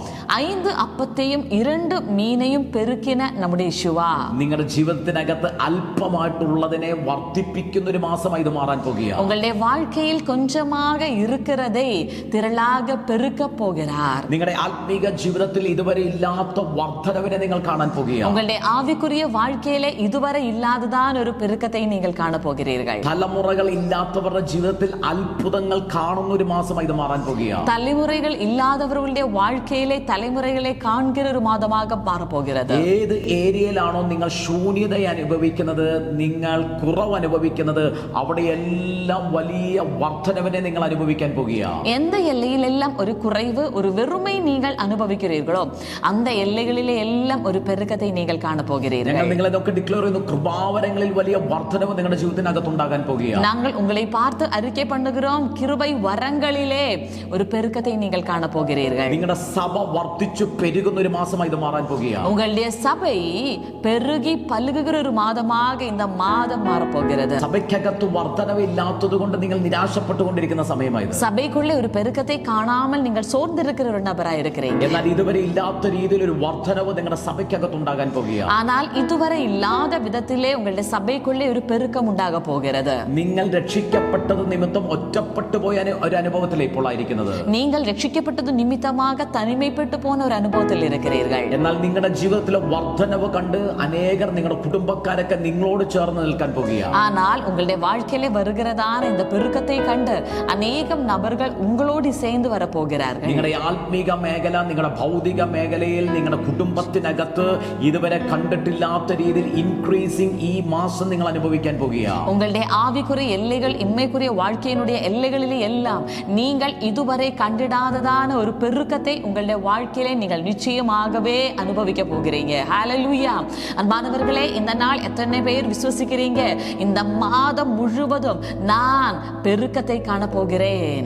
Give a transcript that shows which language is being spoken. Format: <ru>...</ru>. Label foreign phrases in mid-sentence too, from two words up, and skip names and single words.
<ta>5 அப்பத்தையும் 2 மீனையும் பெருக்கின நம்முடைய യേശുവா,</ta> <ml>നിങ്ങളുടെ ജീവിതത്തിനകത്ത് അല്പമായിട്ടുള്ളതിനെ വർദ്ധിപ്പിക്കുന്ന ഒരു മാസമായി ഇത് മാറാൻ പോകുകയാണ്.</ml> <ta>உங்களுடைய வாழ்க்கையில் கொஞ்சமாக இருக்கிறதை திரளாக பெருக்க போகிறார்.</ta> <ml>നിങ്ങളുടെ ആത്മീക ജീവിതത്തിൽ ഇതുവരെ ഇല്ലാത്ത വർധനവിനെ നിങ്ങൾ കാണാൻ പോകുകയാണ്.</ml> <ta>உங்களுடைய ஆவிக்குரிய வாழ்க்கையிலே இதுவரை இல்லாததான் ஒரு பெருக்கத்தை நீங்கள் காண போகிறீர்கள்.</ta> <ml>തലമുറകൾ ഇല്ലാത്തവരുടെ ജീവിതത്തിൽ അത്ഭുതങ്ങൾ കാണുന്ന ഒരു മാസമായി ഇത് മാറാൻ പോകുകയാണ്.</ml> <ta>தலைமுறைகள் இல்லாதவர்களுடைய வாழ்க்கையிலே தலைமுறைகளை காண்கிற ஒரு மாதமாக மாறப்போகிறது.</ta> <ml>ഏത് ഏരിയയിലാണോ നിങ്ങൾ ശൂന്യത അനുഭവിക്കുന്നത്, നിങ്ങൾ കുറവ് അനുഭവിക്കുന്നത്, അവിടെയെല്ലാം വലിയ വർധനവിനെ നിങ്ങൾ അനുഭവിക്കാൻ പോകുകയാണ്.</ml> <ta>எந்த எல்லையிலெல்லாம் ஒரு குறைவு, ஒரு வெறுமை நீங்கள் அனுபவிக்கிறீர்களோ அந்த எல்லைகளிலே எல்லாம் ஒரு பெருக்கத்தை நீங்கள் காண போகிறீர்கள்.</ta> <ml>ഞങ്ങൾ നിങ്ങളെ നോക്കി ഡിക്ലെയർ ചെയ്യുന്നു, കൃപാവരങ്ങളിൽ വലിയ വർധനവ് നിങ്ങളുടെ ജീവിതത്തിനകത്ത് ഉണ്ടാകാൻ പോകുകയാണ്.</ml> <ta>நாங்கள் உங்களை பார்த்து அறிக்கை பண்ணுகிறோம், கிருபை வரங்களிலே ஒரு பெருக்கத்தை நீங்கள் காண போகிறீர்கள்.</ta> <ml>നിങ്ങളുടെ സഭ വർദ്ധിച്ചു പെരുകുന്ന ഒരു മാസമായി ഇത് മാറാൻ പോകുകയാണ്.</ml> <ta>உங்களுடைய சபை பெருகி பல்குகிற ஒரு மாதமாக இந்த மாதம் மாறப்போகிறது.</ta> <ml>സഭയ്ക്കകത്ത് വർധനവ് ഇല്ലാത്തത് കൊണ്ട് നിങ്ങൾ നിരാശപ്പെട്ടുകൊണ്ടിരിക്കുന്ന സമയമായത്.</ml> <ta>சபைக்குள்ளே ஒரு பெருக்கத்தை காணாமல் நீங்கள் சோர்ந்திருக்கிற ஒரு நபராக இருக்கிறீங்க.</ta> <ml>എന്നാൽ ഇതുവരെ ഇല്ലാത്ത രീതിയിൽ ഒരു വർധനവ് നിങ്ങളുടെ സഭയ്ക്കകത്ത് ഉണ്ടാകാൻ പോകുകയാണ്.</ml> <ta>ஆனால் இதுவரை இல்லாத விதத்திலே உங்களுடைய சபைக்குள்ளே ஒரு பெருக்கம் உண்டாக போகிறது.</ta> <ml>നിങ്ങൾ രക്ഷിക്കപ്പെട്ടത് നിമിത്തം ഒറ്റപ്പെട്ടു പോയ ഒരു അനുഭവത്തിലേ ഇപ്പോൾ ആയിരിക്കുന്നത്.</ml> <ta>நீங்கள் രക്ഷിക്കപ്പെട്ടது நிமித்தமாக தனிமைப்பட்டு போன ஒரு அனுபவத்தில் இருக்கிறீர்கள்.</ta> <ml>എന്നാൽ നിങ്ങളുടെ ജീവിതത്തിലെ വർധനവ് കണ്ട് അനേകർ, നിങ്ങളുടെ കുടുംബക്കാരൊക്കെ നിങ്ങളോട് ചേർന്ന് നിൽക്കാൻ പോകുകയാണ്.</ml> <ta>ஆனால் உங்களுடைய வாழ்க்கையிலே வருகிறதான இந்த பெருக்கத்தை கண்டு அநேகம் நபர்கள் உங்களோடு சேர்ந்து வரப்போகிறார்கள்.</ta> <ml>നിങ്ങളുടെ ആത്മീക മേഖല, നിങ്ങളുടെ ഭൗതിക മേഖലയിൽ, നിങ്ങളുടെ കുടുംബത്തിനകത്ത് ഇതുവരെ കണ്ടിട്ടില്ലാത്ത രീതിയിൽ ഇൻക്രീസിംഗ് ഈ മാസം നിങ്ങൾ അനുഭവിക്കാൻ പോകുകയാണ്.</ml> <ta>உங்களுடைய ஆவிக்குரிய எல்லைகள், இம்மைக்குரிய வாழ்க்கையினுடைய எல்லைகளிலே எல்லாம் நீங்கள் இதுவரை கண்டிடாததான ஒரு பெருக்கத்தை உங்களுடைய வாழ்க்கையிலே நீங்கள் நிச்சயமாகவே அனுபவிக்க போகிறீங்க. ஹல்லேலூயா. அன்பானவர்களே, இந்த நாள் எத்தனை பேர் விசுவசிக்கிறீங்க? இந்த மாதம் முழுவதும் நான் பெருக்கத்தை காண போகிறேன்.</ta>